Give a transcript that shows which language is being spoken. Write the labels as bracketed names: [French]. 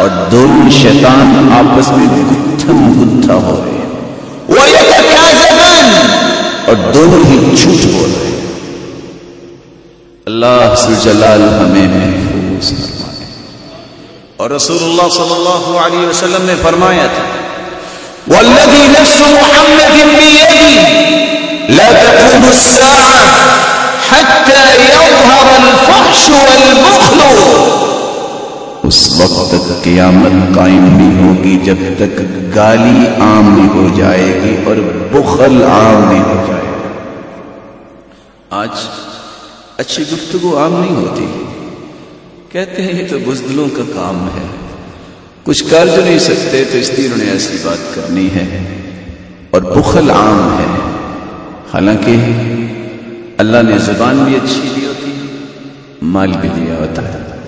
[Urdu] اور دونوں شیطان آپس میں گتھم گتھا ہو رہے ہیں، [Arabic] ویتکاذبان، [Urdu] اور دونوں ہی جھوٹ بول رہے ہیں۔ اللہ ذوالجلال ہمیں محفوظ فرمائے۔ اور رسول اللہ صلی اللہ علیہ وسلم نے فرمایا تھا [Arabic] والذی نفس محمد بیدی لا تقوم الساعة حتى يظهر الفحش والبخل، [Urdu] اس وقت تک قیامت قائم نہیں ہوگی جب تک گالی عام نہیں ہو جائے گی اور بخل عام نہیں ہو جائے گا۔ آج اچھی گفتگو عام نہیں ہوتی، کہتے ہیں یہ تو بزدلوں کا کام ہے، کچھ کر جو نہیں سکتے تو اس لیے انہوں نے ایسی بات کرنی ہے، اور بخل عام ہے۔ حالانکہ اللہ نے زبان بھی اچھی دی ہوتی ہے، مال بھی دیا ہوتا ہے،